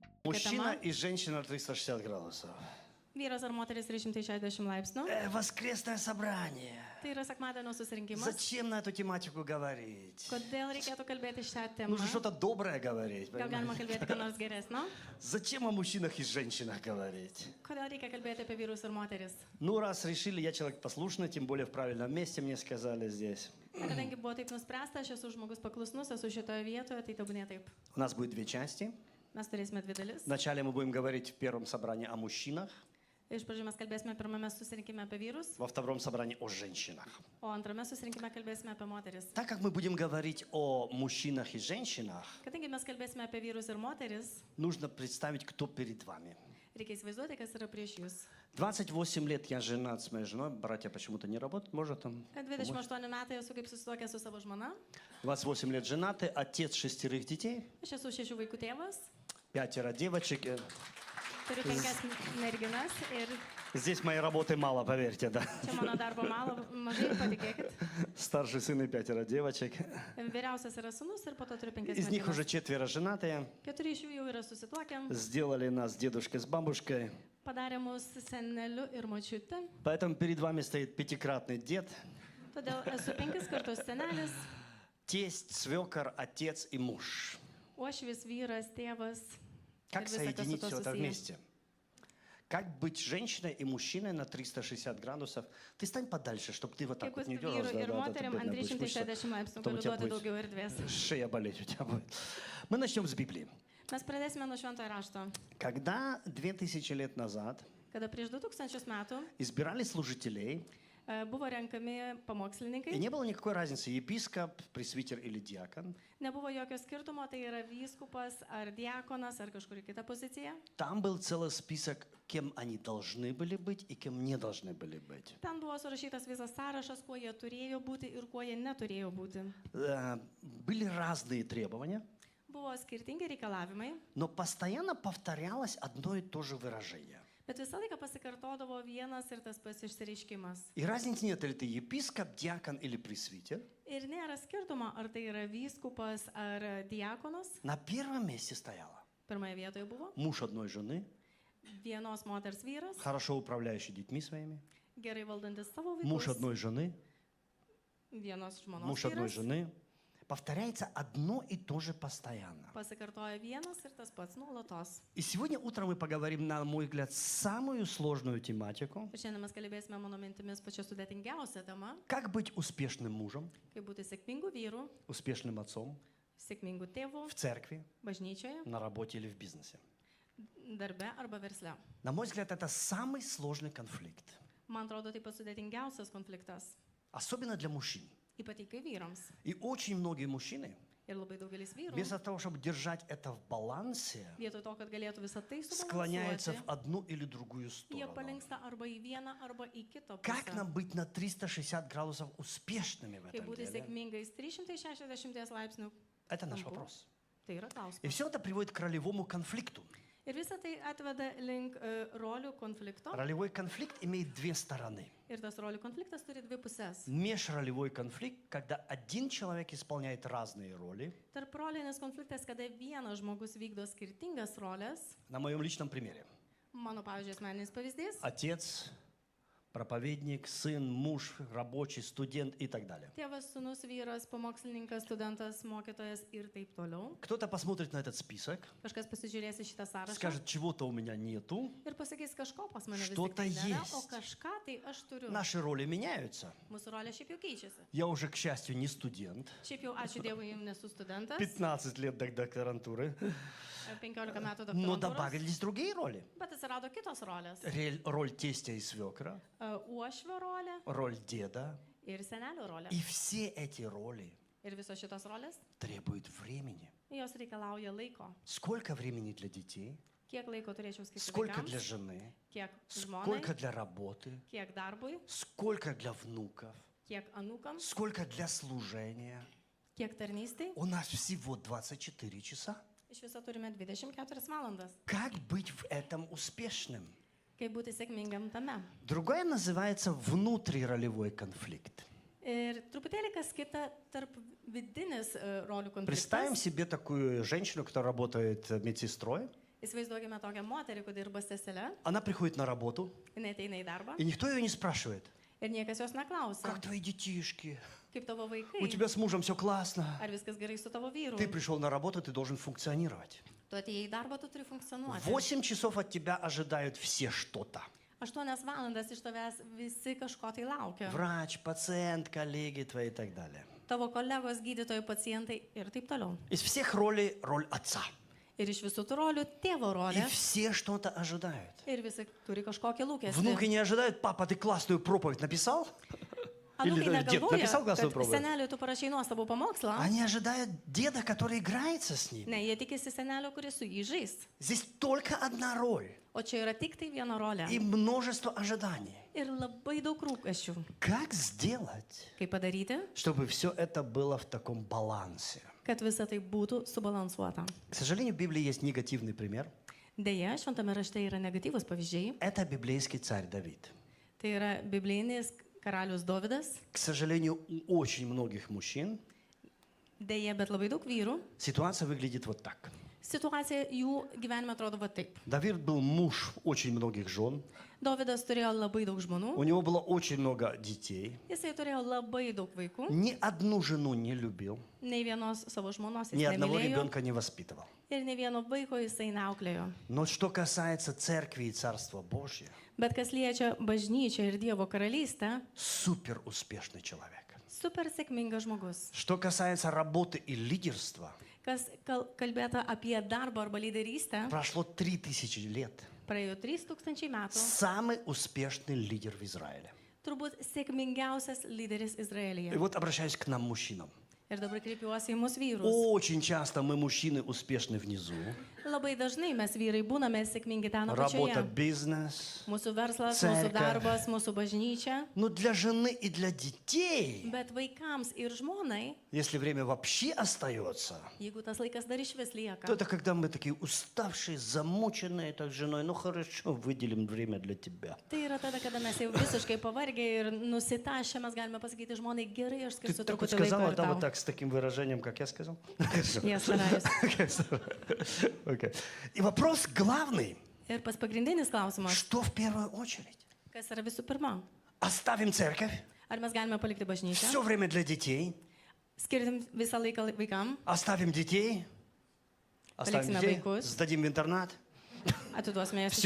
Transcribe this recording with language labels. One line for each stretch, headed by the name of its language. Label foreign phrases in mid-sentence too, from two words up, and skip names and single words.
Russian: Мужчина
Lithuanian: tema.
Russian: и женщина 360 градусов.
Lithuanian: Vyras ar moteris 360 laipsnių.
Russian: Воскресное собрание.
Lithuanian: Tai yra sekmadienio susirinkimas.
Russian: Зачем на эту тематику говорить?
Lithuanian: Kodėl reikėtų kalbėti šią temą?
Russian: Нужно что-то доброе говорить.
Lithuanian: Gal galima kalbėti ką nors geresnio?
Russian: Зачем о мужчинах и женщинах говорить?
Lithuanian: Kodėl reikia kalbėti apie vyrus ir moteris?
Russian: Ну, раз решили, я человек послушный, тем более в правильном месте, мне сказали здесь.
Lithuanian: Kadangi buvo taip nuspręsta, aš esu žmogus paklusnus, esu šitoje vietoje, tai tebūnė taip.
Russian: У нас будет две части.
Lithuanian: Mes turėsime dvi dalis.
Russian: Вначале мы будем говорить в первом собрании о мужчинах,
Lithuanian: Iš pradžių mes kalbėsime pirmame susirinkime apie vyrus,
Russian: во втором собрании о женщинах.
Lithuanian: o antrame susirinkime kalbėsime apie moteris.
Russian: Так как мы будем говорить о мужчинах и женщинах,
Lithuanian: Kadangi mes kalbėsime apie vyrus ir moteris,
Russian: нужно представить, кто перед вами.
Lithuanian: reikia įsivaizduoti, kas yra prieš jūs.
Russian: 28 лет я женат с моей женой, братья почему-то не работают, может там?
Lithuanian: 28 metai esu kaip susituokęs su savo žmona.
Russian: 28 лет женаты, отец 6 детей,
Lithuanian: Aš esu 6 vaikų tėvas,
Russian: 5 девочек.
Lithuanian: turiu 5 merginas ir
Russian: Здесь моей работы мало, поверьте, да.
Lithuanian: čia mano darbo mažai, patikėkit.
Russian: Старший сын и 5 девочек.
Lithuanian: Vyriausias yra sūnus ir po to turiu 5
Russian: Из них уже
Lithuanian: merginas.
Russian: 4 женатые.
Lithuanian: 4 iš jų jau yra susituokę,
Russian: Сделали нас дедушкой с бабушкой.
Lithuanian: padarė mus seneliu ir močiute.
Russian: Поэтому перед вами стоит пятикратный дед,
Lithuanian: Todėl esu 5 kartus senelis,
Russian: тесть, свекор, отец и муж.
Lithuanian: uošvis, vyras, tėvas.
Russian: Как
Lithuanian: ir visa, kas su
Russian: соединить
Lithuanian: tuo
Russian: все это
Lithuanian: susiję.
Russian: вместе? Как быть женщиной и мужчиной на 360 градусов? Ты стань подальше, чтобы ты вот так
Lithuanian: Kaip
Russian: вот
Lithuanian: būti
Russian: не
Lithuanian: vyrų
Russian: дергалась.
Lithuanian: ir moteriam ant 360 laipsnių,
Russian: Потом у
Lithuanian: galiu
Russian: тебя
Lithuanian: duoti
Russian: будет
Lithuanian: daugiau erdvės.
Russian: шея болеть у тебя будет. Мы начнем с Библии.
Lithuanian: Mes pradėsime nuo šventojo rašto.
Russian: Когда 2000 лет назад
Lithuanian: Kada prieš 2000 metų
Russian: избирали служителей,
Lithuanian: buvo renkami
Russian: и
Lithuanian: pamokslininkai,
Russian: не было никакой разницы, епископ, пресвитер или диакон,
Lithuanian: nebuvo jokio skirtumo, tai yra vyskupas ar diakonas ar kažkuri kita pozicija.
Russian: там был целый список, кем они должны были быть и кем не должны были быть.
Lithuanian: Ten buvo surašytas visas sąrašas, kuo jie turėjo būti ir kuo jie neturėjo būti.
Russian: Были разные требования,
Lithuanian: Buvo skirtingi reikalavimai,
Russian: но постоянно повторялось одно и то же выражение.
Lithuanian: bet visą laiką pasikartodavo vienas ir tas pats išsireiškimas.
Russian: И разницы нет, ли ты епископ, диакон или пресвитер.
Lithuanian: Ir nėra skirtumo, ar tai yra vyskupas ar diakonas.
Russian: На первом месте стояло
Lithuanian: Pirmoje vietoje buvo
Russian: муж одной жены,
Lithuanian: vienos moters vyras,
Russian: хорошо управляющий детьми своими,
Lithuanian: gerai valdantis savo
Russian: муж
Lithuanian: vaikus,
Russian: одной жены,
Lithuanian: vienos žmonos
Russian: муж одной
Lithuanian: vyras.
Russian: жены. Повторяется одно и то же постоянно.
Lithuanian: Pasikartoja vienas ir tas pats nuolatos.
Russian: И сегодня утром мы поговорим, на мой взгляд, самую сложную тематику.
Lithuanian: Ir šiandien mes kalbėsime mano mintimis pačia sudėtingiausia tema,
Russian: Как быть успешным мужем,
Lithuanian: kaip būti sėkmingų vyrų,
Russian: успешным отцом
Lithuanian: sėkmingų tėvų,
Russian: в церкви,
Lithuanian: bažnyčioje,
Russian: на работе или в бизнесе.
Lithuanian: darbe arba versle.
Russian: На мой взгляд, это самый сложный конфликт.
Lithuanian: Man atrodo, tai pats sudėtingiausias konfliktas,
Russian: Особенно для мужчин.
Lithuanian: ypatingai vyrams.
Russian: И очень многие мужчины,
Lithuanian: Ir labai daugelis vyrų,
Russian: вместо того, чтобы держать это в балансе,
Lithuanian: vietoj to, kad galėtų visą tai
Russian: склоняются в
Lithuanian: subalansuoti,
Russian: одну или другую
Lithuanian: jie
Russian: сторону.
Lithuanian: palinksta arba į vieną, arba į kitą
Russian: Как
Lithuanian: pusę.
Russian: нам быть на 360 градусов успешными в
Lithuanian: Kaip
Russian: этом
Lithuanian: būti
Russian: деле?
Lithuanian: sėkmingais 360 laipsnių.
Russian: Это наш
Lithuanian: kampu.
Russian: вопрос.
Lithuanian: Tai yra
Russian: И
Lithuanian: klausimas.
Russian: все это приводит к ролевому конфликту.
Lithuanian: Ir visą tai atveda link rolių konflikto.
Russian: Ролевой конфликт имеет две стороны.
Lithuanian: Ir tas rolių konfliktas turi dvi pusės.
Russian: Межролевой конфликт, когда один человек исполняет разные роли.
Lithuanian: Tarp rolinis konfliktas, kada vienas žmogus vykdo skirtingas rolės.
Russian: На моем личном примере.
Lithuanian: Mano, pavyzdžiui, asmeninis pavyzdys.
Russian: Отец, проповедник, сын, муж, рабочий, студент и так далее.
Lithuanian: Tėvas, sūnus, vyras, pamokslininkas, studentas, mokytojas ir taip toliau.
Russian: Кто-то посмотрит на этот список,
Lithuanian: Kažkas pasižiūrės į šitą sąrašą
Russian: скажет, чего-то у меня нету.
Lithuanian: ir pasakys, kažko pas mane vis tik
Russian: Что-то
Lithuanian: tai nėra,
Russian: есть.
Lithuanian: o kažką tai aš turiu.
Russian: Наши роли меняются.
Lithuanian: Mūsų rolė šiaip jau keičiasi.
Russian: Я уже, к счастью, не студент.
Lithuanian: Šiaip jau, ačiū Dievui, nesu studentas.
Russian: 15 лет до докторантуры.
Lithuanian: 15 metų
Russian: Но
Lithuanian: doktorantūros.
Russian: добавились другие роли.
Lithuanian: Bet atsirado kitos rolės.
Russian: Роль тестя и свекра,
Lithuanian: Uošvio rolė
Russian: роль деда.
Lithuanian: ir senelio rolė.
Russian: И все эти роли
Lithuanian: Ir visos šitos rolės,
Russian: требуют времени.
Lithuanian: jos reikalauja laiko.
Russian: Сколько времени для детей?
Lithuanian: Kiek laiko turėčiau skirti
Russian: Сколько для
Lithuanian: vaikams,
Russian: жены?
Lithuanian: kiek žmonai,
Russian: Сколько для работы?
Lithuanian: kiek darbui,
Russian: Сколько для внуков?
Lithuanian: kiek anūkams,
Russian: Сколько для служения?
Lithuanian: kiek tarnystai.
Russian: У нас всего 24 часа.
Lithuanian: Iš viso turime 24 valandas.
Russian: Как быть в этом успешным?
Lithuanian: Kaip būti sėkmingam tame.
Russian: Другое называется внутриролевой конфликт.
Lithuanian: Ir truputėlį kas kita tarp vidinis rolių
Russian: Представим
Lithuanian: konfliktas.
Russian: себе такую женщину, которая работает медсестрой.
Lithuanian: Įsivaizduokime tokią moterį, kuri dirba seselę,
Russian: Она приходит на работу,
Lithuanian: jinai ateina į darbą
Russian: и никто ее не спрашивает,
Lithuanian: ir niekas jos neklausia,
Russian: как твои детишки,
Lithuanian: kaip tavo
Russian: у
Lithuanian: vaikai,
Russian: тебя с мужем все классно.
Lithuanian: ar viskas gerai su tavo vyru.
Russian: Ты пришел на работу, ты должен функционировать.
Lithuanian: Tu atėjai į darbą, tu turi funkcionuoti.
Russian: 8 часов от тебя ожидают все что-то.
Lithuanian: 8 valandas iš tavęs visi kažko tai laukia.
Russian: Врач, пациент, коллеги твои и так далее.
Lithuanian: Tavo kolegos, gydytojai, pacientai ir taip toliau.
Russian: Из всех ролей роль отца.
Lithuanian: Ir iš visų tų rolių tėvo
Russian: И
Lithuanian: rolė.
Russian: все что-то ожидают.
Lithuanian: Ir visi turi kažkokį
Russian: Внуки
Lithuanian: lūkestį.
Russian: не ожидают, папа, ты классную проповедь написал?
Lithuanian: Anūkai
Russian: Или дед
Lithuanian: negalvoja,
Russian: написал классную
Lithuanian: kad
Russian: проповедь?
Lithuanian: seneliui tu parašai nuostabų pamokslą.
Russian: Они ожидают деда, который играется с ним.
Lithuanian: Ne, jie tikisi senelio, kuris su jį žais.
Russian: Здесь только одна роль
Lithuanian: O čia yra tik tai viena rolė.
Russian: и множество ожиданий.
Lithuanian: Ir labai daug rūpesčių.
Russian: Как сделать,
Lithuanian: Kaip padaryti,
Russian: чтобы все это было в таком балансе?
Lithuanian: kad visa tai būtų subalansuota.
Russian: К сожалению, в Библии есть негативный пример.
Lithuanian: Deja, šventame rašte yra negatyvus pavyzdžiai.
Russian: Это библейский царь Давид.
Lithuanian: Tai yra biblinis karalius Dovydas.
Russian: К сожалению, у очень многих мужчин
Lithuanian: Deja, bet labai daug vyrų.
Russian: ситуация выглядит вот так.
Lithuanian: Situacija jų gyvenime atrodo va taip.
Russian: Давид был муж очень многих жен.
Lithuanian: Dovydas turėjo labai daug
Russian: У
Lithuanian: žmonų.
Russian: него было очень много детей.
Lithuanian: Jisai turėjo labai daug vaikų.
Russian: Ни одну жену не любил.
Lithuanian: Nei vienos savo žmonos
Russian: Ни
Lithuanian: jis
Russian: одного
Lithuanian: nemylėjo.
Russian: ребенка не воспитывал.
Lithuanian: Ir ne vieno vaiko jisai neauklėjo.
Russian: Но что касается церкви и Царства Божьего,
Lithuanian: Bet kas liečia bažnyčią ir Dievo karalystę,
Russian: супер успешный человек.
Lithuanian: super sėkmingas žmogus.
Russian: Что касается работы и лидерства,
Lithuanian: Kas kalbėta apie darbą arba lyderystę,
Russian: прошло 3000 лет.
Lithuanian: praėjo 3000 metų.
Russian: Самый успешный лидер в Израиле.
Lithuanian: Turbūt sėkmingiausias lyderis
Russian: И
Lithuanian: Izraelyje.
Russian: вот обращаюсь к нам, мужчинам.
Lithuanian: Ir dabar kreipiuosi į mus vyrus.
Russian: Очень часто мы, мужчины, успешны внизу.
Lithuanian: Labai dažnai mes vyrai būname sėkmingi ten
Russian: Работа,
Lithuanian: apačioje.
Russian: бизнес.
Lithuanian: Mūsų verslas,
Russian: Cerka.
Lithuanian: mūsų darbas, mūsų bažnyčia.
Russian: Но для жены и для детей,
Lithuanian: Bet vaikams ir žmonai,
Russian: если время вообще остается,
Lithuanian: jeigu tas laikas dar iš vis
Russian: то
Lithuanian: lieka,
Russian: это когда мы такие уставшие, замученные, так с женой, ну хорошо, выделим время для тебя.
Lithuanian: tai yra tada, kada mes jau visiškai pavargę ir nusitašę, mes galime pasakyti žmonai, gerai, aš
Russian: Ты
Lithuanian: skirsiu
Russian: только
Lithuanian: truputį laiko
Russian: сказала,
Lithuanian: ir
Russian: да, вот
Lithuanian: tau.
Russian: так, с таким выражением, как я сказал? Хорошо.
Lithuanian: Jie starajasi.
Russian: Окей. И вопрос главный,
Lithuanian: Ir pas pagrindinis klausimas,
Russian: что в первую очередь?
Lithuanian: kas yra visų pirma?
Russian: Оставим церковь,
Lithuanian: Ar mes galime palikti bažnyčią,
Russian: все время для детей,
Lithuanian: skirtim visą laiką vaikam,
Russian: оставим детей,
Lithuanian: Палексина vaikus.
Russian: сдадим в интернат.
Lithuanian: atiduosime jas